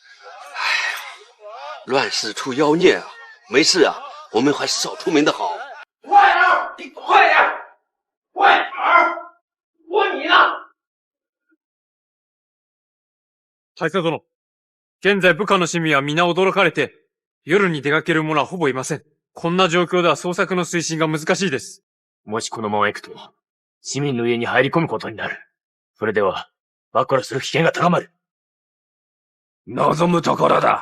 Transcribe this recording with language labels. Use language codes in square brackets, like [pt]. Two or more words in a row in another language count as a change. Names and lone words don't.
[zh] 乱世出妖孽啊！没事啊，我们还是少出门的好。快点，你快点，快点儿！我你呢？ [ja] 大佐殿、現在部下の市民は皆驚かれて、夜に出かける者はほぼいません。こんな状況では捜索の推進が難しいです。もしこのまま行くと、市民の家に入り込むことになる。それでは、暴露する危険が高まる。望むところだ。